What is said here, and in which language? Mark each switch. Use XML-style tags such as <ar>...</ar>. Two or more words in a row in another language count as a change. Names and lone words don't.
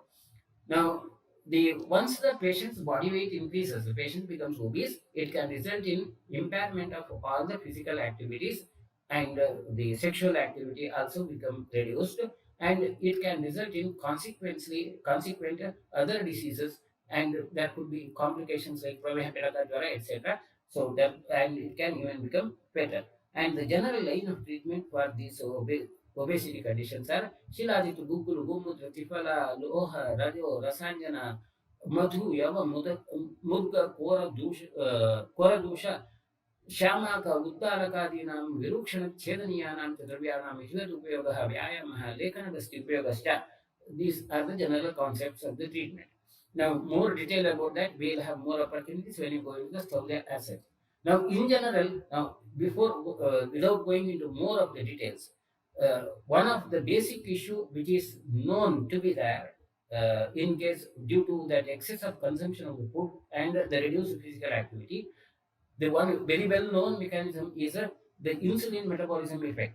<en>Now, the once the patient's body weight increases, the patient becomes obese, it can result in impairment of all the physical activities, and the sexual activity also become reduced, and it can result in consequent other diseases, and there could be complications like etc. So that, and it can even become fatal. And the general line of treatment for these obesity conditions are</en> <sa>ಶಿಲಾಜಿತು ಗುಗ್ಗುಲು ಗುಮ್ಮುತ್ರ ತ್ರಿಫಲ ಲೋಹ ರಜೋ ರಸಾಂಜನ ಮಧು ಯವ ಮುದ್ಗ ಕೋರದೂಷ ಶ್ಯಾಮಾಕ ಉದ್ದಾರಕಾದೀನಾಂ ವಿರೂಕ್ಷಣ ಛೇದನೀಯಾನಾಂ ಚ ದ್ರವ್ಯಾಣಾಂ ವಿಷಯದುಪಯೋಗಃ ವ್ಯಾಯಾಮಃ ಲೇಖನದಸ್ತಿ ಉಪಯೋಗಶ್ಚ.</sa> <en>These are the general concepts of the treatment. Now, more detail about that, we'll have more opportunities when you go into the Staulia asset. Now, in general, now before without going into more of the details, one of the basic issue which is known to be there in case due to that excess of consumption of the food and the reduced physical activity, the one very well known mechanism is the insulin metabolism effect.</en>